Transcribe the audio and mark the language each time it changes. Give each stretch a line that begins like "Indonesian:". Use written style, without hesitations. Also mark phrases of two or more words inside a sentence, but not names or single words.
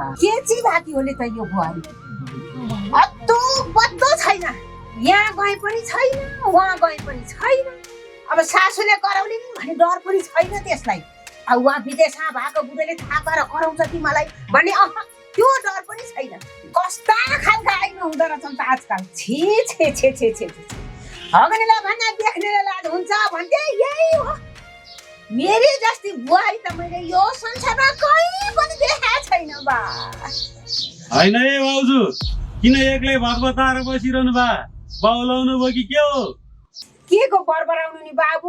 Nepali: के चाहिँ भाकी होले त यो बुहारी? अत्तो बत्तो छैन, यहाँ गए पनि छैन, वहाँ गए पनि छैन। अब सासूले कराउने नि भन्ने डर पनि छैन त्यसलाई। अब उहाँ विदेशमा भएको बुढोले थाहा पाएर कराउँछ कि मलाई भन्ने त्यो डर पनि छैन। कस्ता खालका आइमा हुँदो रहेछन् त आजकल। छे छे छे छे छे छे। हगनेलाई भन्दा देख्नेलाई लाज हुन्छ भन्थे यही हो। मेरी जस्ती बुहारी त मैले यो संसारमा कहीँ पनि देखाएको छैन बा। होइन है बाउजू, किन एक्लै भगवताएर बसिरहनु बा? बाउलाउनु भयो कि के हो? के को बरबराउनु नि बाबु?